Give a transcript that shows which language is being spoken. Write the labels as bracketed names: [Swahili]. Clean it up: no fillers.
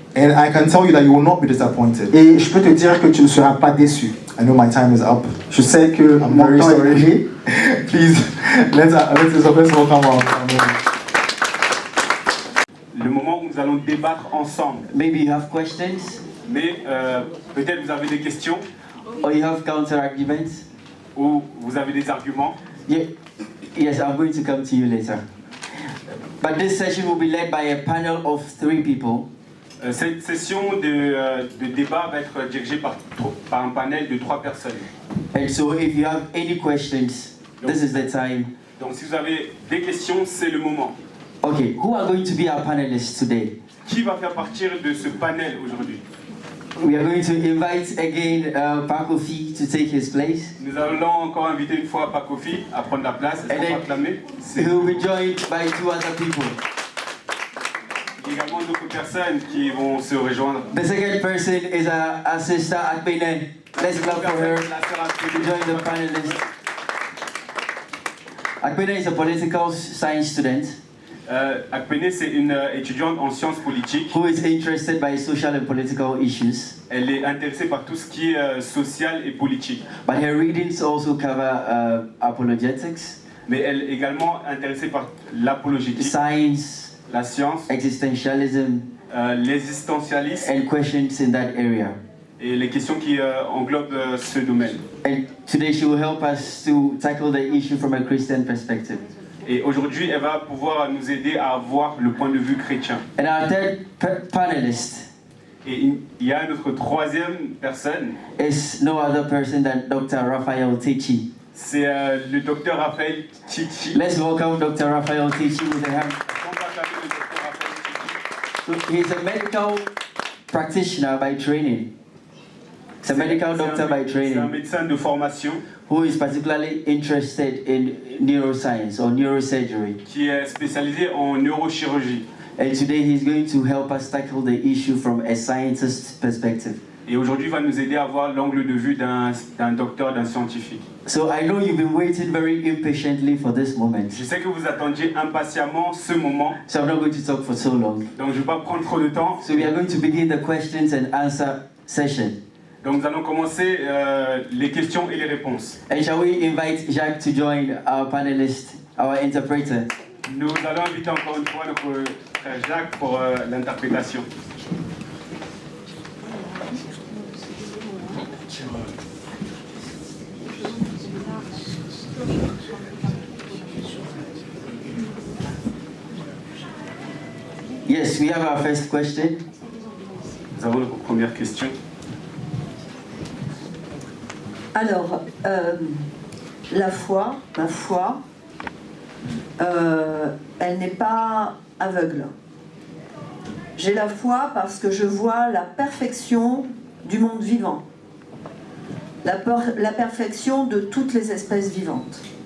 [English] And I can tell you that you will not be disappointed. [French] Et je peux te dire que tu ne seras pas déçu. [English] I know my time is up. [French] Je sais que [English] I'm [French] mon [English] very [French] temps est [English] sorry. [French] arrivé. [English] Please, let's welcome our [French] Le moment où nous allons débattre ensemble. [English] Maybe you have questions [French] Mais peut-être vous avez des questions [English] or you have counter arguments. [French] ou vous avez des arguments. [English] Yes, I'm going to come to you later. But this session will be led by a panel of 3 people. [French] Cette session de débat va être dirigée par un panel de 3 personnes. [English] And so if you have any questions, this is the time. [French] Donc si vous avez des questions, c'est le moment. [English] Okay, who are going to be our panelists today? [French] Qui va faire partir de ce panel aujourd'hui? [English] We are going to invite again Paa Kofi to take his place. [French] Nous allons encore inviter une fois Paa Kofi à prendre la place. Est-ce qu'on peut acclamer? [English] He will be joined by 2 other people. [French] Il y a également d'autres personnes qui vont se rejoindre. [English] The second person is our sister Akpene. Let's clap for her to join the panelists. Akpene is a political science student [French] Akpene, c'est une étudiante en sciences politiques. [English] who is interested by social and political issues. [French] Elle est intéressée par tout ce qui est social et politique. [English] But her readings also cover apologetics, [French] Mais elle est également intéressée par l'apologétique, [English] science, [French] la science, [English] existentialism, [French] l'existentialisme [English] and questions in that area. [French] et les questions qui englobent ce domaine. [English] And today she will help us to tackle the issue from a Christian perspective. [French] Et aujourd'hui, elle va pouvoir nous aider à avoir le point de vue chrétien. [English] And our third panelist [French] Et il y a notre troisième personne, [English] is no other person than Dr. Raphael Tichi. [French] c'est le docteur Raphaël Tichi. [English] Let's welcome Dr. Raphael Tichi with a hand. [French] On va acclamer le docteur Raphaël Tichi. [English] He's a medical practitioner by training. He's a medical doctor by [French] C'est un [English] training [French] médecin de formation [English] who is particularly interested in neuroscience or neurosurgery. [French] qui est spécialisé en neurochirurgie. [English] And today he's going to help us tackle the issue from a scientist's perspective. [French] Et aujourd'hui, il va nous aider à voir l'angle de vue d'un docteur, d'un scientifique. [English] So I know you've been waiting very impatiently for this moment. [French] Je sais que vous attendiez impatiemment ce moment, [English] So I'm not going to talk for so long. [French] donc je ne vais pas prendre trop de temps. [English] So we are going to begin the questions and answer session. [French] Donc nous allons commencer les questions et les réponses. [English] And shall we invite Jacques to join our panelist, our interpreter? [French] Nous allons inviter encore une fois notre frère Jacques pour l'interprétation. [English] Yes, we have our first question. [French] Nous avons notre première question. Alors, la foi, ma foi, elle n'est pas aveugle. J'ai la foi parce que je vois la perfection du monde vivant, la perfection de toutes les espèces vivantes.